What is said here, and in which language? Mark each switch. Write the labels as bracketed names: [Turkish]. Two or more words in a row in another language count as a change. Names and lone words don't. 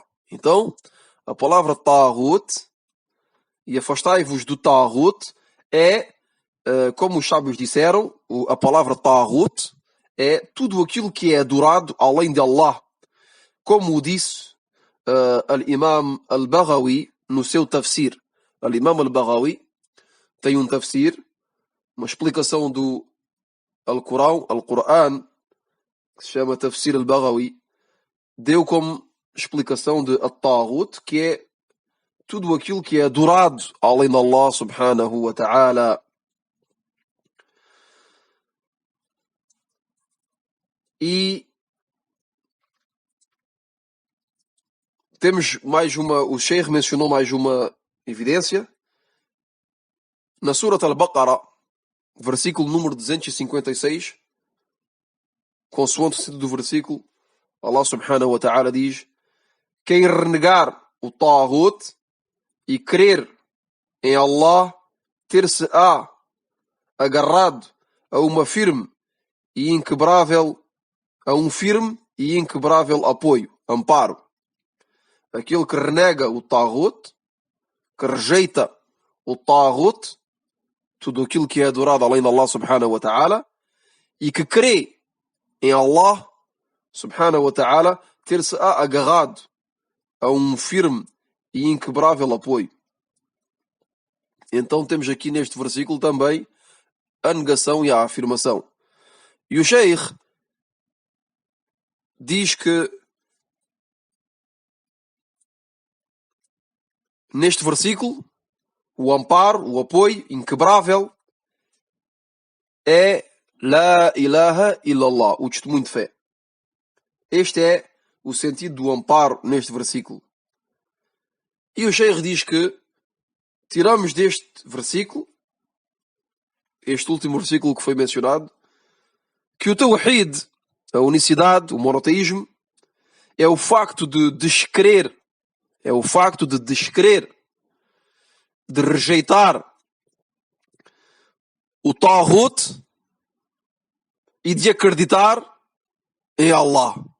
[Portuguese] Então, a palavra Taghut e afastai-vos do Taghut é, como os sábios disseram, a palavra Taghut é tudo aquilo que é adorado além de Allah. Como o disse Al-Imam Al-Baghawi no seu tafsir. Al-Imam Al-Baghawi tem um tafsir, uma explicação do Al-Quran, que se chama Tafsir Al-Baghawi, deu como explicação de At-Taghut, que é tudo aquilo que é adorado além de Allah [Arabic] سبحانه وتعالى. [Portuguese] E temos mais uma, o Sheikh mencionou mais uma evidência. Na Surat Al-Baqarah, versículo número 256, consoante o sentido do versículo, Allah [Arabic] سبحانه وتعالى [Portuguese] diz: quem renegar o Taghut e crer em Allah, ter-se-á agarrado a um firme e inquebrável apoio, amparo. Aquele que renega o Taghut, que rejeita o Taghut, tudo aquilo que é adorado além de Allah [Arabic] سبحانه وتعالى, [Portuguese] e que crê em Allah [Arabic] سبحانه وتعالى, [Portuguese] ter-se-á agarrado a um firme e inquebrável apoio. Então temos aqui neste versículo também a negação e a afirmação. E o Sheikh diz que neste versículo o amparo, o apoio inquebrável é [Arabic] لا إله إلا الله, [Portuguese] o testemunho de fé. Este é o sentido do amparo neste versículo. E o Sheikh diz que tiramos deste versículo, este último versículo que foi mencionado, que o Tawhid, a unicidade, o monoteísmo, é o facto de descrer, de rejeitar o Taghut e de acreditar em Allah.